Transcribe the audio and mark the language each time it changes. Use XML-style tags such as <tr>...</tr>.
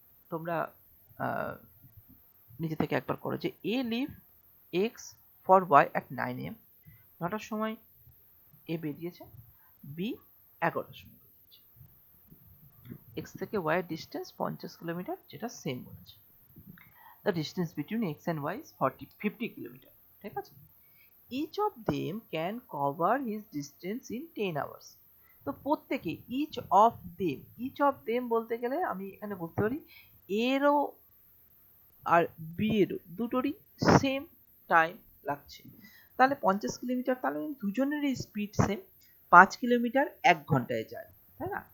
<bn>তোমরা নিজে থেকে একবার করো যে</bn> <en>A leave X for Y at 9 AM,</en> <bn>9টার সময় এ বেরিয়েছে, বি 11টার সময় বেরিয়েছে। এক্স থেকে ওয়াই এর ডিস্টেন্স 50 কিলোমিটার, যেটা সেম বলেছে।</bn> <en>The distance between X and Y is 50 kilometre.</en> <bn>ঠিক আছে?</bn> <en>each of them can cover his distance in 10 hours.</en> <bn>তো প্রত্যেকে</bn> <en>each of them</en> <bn>বলতে গেলে আমি এখানে বলতে পারি এরও আর বি এরও দুটোরই সেম টাইম লাগছে। তাহলে 50 কিলোমিটার, তাহলে দুজনেরই স্পিড সেম, 5 কিলোমিটার 1 ঘন্টায় যায়, তাই না?</bn>